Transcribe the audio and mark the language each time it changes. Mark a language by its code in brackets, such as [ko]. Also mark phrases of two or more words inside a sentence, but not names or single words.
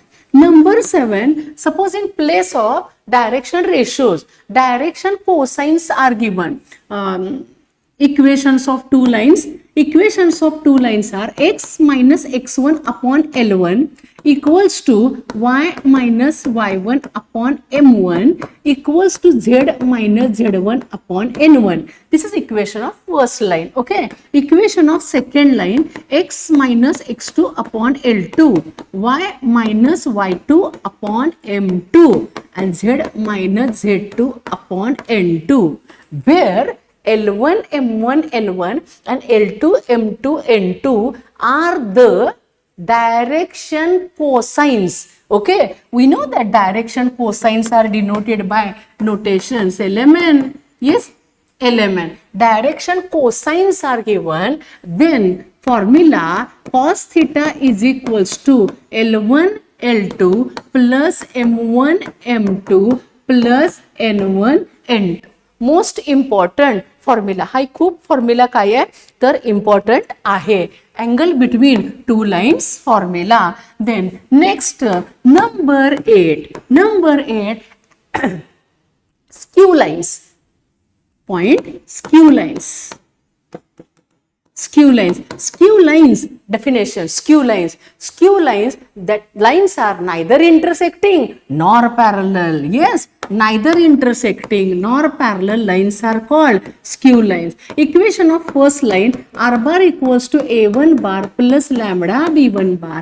[en] Suppose in place of direction ratios, direction cosines are given. Equations of two lines are x minus x1 upon L1 equals to y minus y1 upon m1 equals to z minus z1 upon n1. This is equation of first line. Okay, equation of second line, x minus x2 upon L2, y minus y2 upon m2 and z minus z2 upon n2, where L1, M1, N1 and L2, M2, N2 are the direction cosines. Okay, we know that direction cosines are denoted by notations LMN. Yes, LMN. Direction cosines are given, then formula cos theta is equals to L1, L2 plus M1, M2 plus N1, N2. most important formula, [mr] हा खूप फॉर्म्युला काय आहे तर इम्पॉर्टंट आहे, [en] angle between two lines formula. then next number 8 skew lines. point skew lines definition. Skew lines that lines are neither intersecting nor parallel. Yes, neither intersecting nor parallel lines are called skew lines. Equation of first line R bar equals to A1 bar plus lambda B1 bar.